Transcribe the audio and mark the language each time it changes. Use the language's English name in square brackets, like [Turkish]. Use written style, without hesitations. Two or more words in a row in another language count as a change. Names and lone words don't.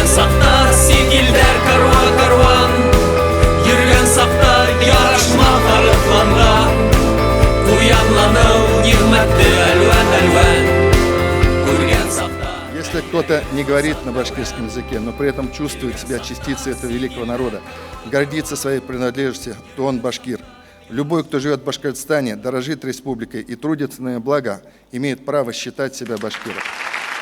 [Bashkir] сакта сит илдәр карван, йөргән сакта ярашма тарытланга, куянлану нигъмәтне әлвән, күргән сакта. [Russian] Если кто-то не говорит на башкирском языке, но при этом чувствует себя частицей этого великого народа, гордится своей принадлежностью, то он башкир. Любой, кто живет в Башкортостане, дорожит республикой и трудится на ее благо, имеет право считать себя башкиром.